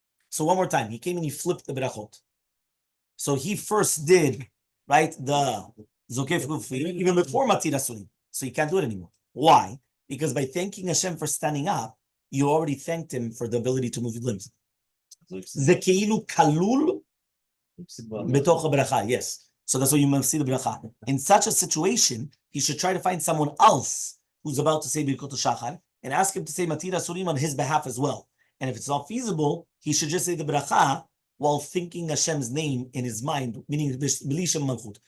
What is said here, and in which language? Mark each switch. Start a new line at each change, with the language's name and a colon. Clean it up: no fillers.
English: So one more time, he came and he flipped the brachot. So he first did, right, the Zokef Kufim even before Matir Asurim. So he can't do it anymore. Why? Because by thanking Hashem for standing up, you already thanked him for the ability to move your limbs.
Hebrew: זה כאילו כלול בתוך הברכה, yes.
English: So that's why you must see the bracha. In such a situation, he should try to find someone else who's about to say Birkot Hashahar and ask him to say Matir Asurim on his behalf as well. And if it's not feasible, he should just say the bracha while thinking Hashem's name in his mind, meaning Bili Shem Malchut.